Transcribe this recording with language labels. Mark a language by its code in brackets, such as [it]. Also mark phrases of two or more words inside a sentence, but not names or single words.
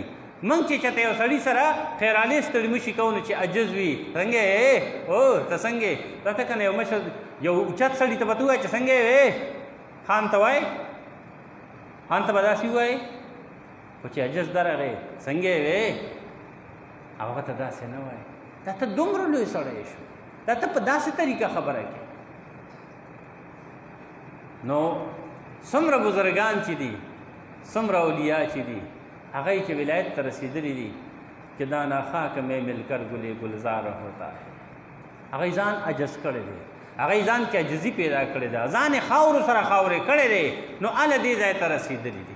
[ps] موږ چې چېرته یو سړي سره خیرالې ستړي مشي کوو نو چې عجز وي څنګه یې او ته څنګه راته که نه یو مشر یو اوچت سړي ته به ته ووایې چې څنګه یې خان ته وایې خان ته به داسې ووایې خو چې عجز درغې څنګه یې هغه ته داسې نه وایې دا ته دومره لوی سړی شو دا ته په داسې طریقه خبره کې. نو څومره بزرګان چې دي څومره اولیا چې دي هغه چې ولایت ته رسېدلي دي چې [ur] دانا خاک میں مل کر گلے گلزار ہوتا ہے [ps] هغه ځان عجز کړی دی هغه ځان کې عجزي پیدا کړې ده ځان یې خاورو سره خاورې کړی دی نو هله دې ځای ته رسېدلي دي.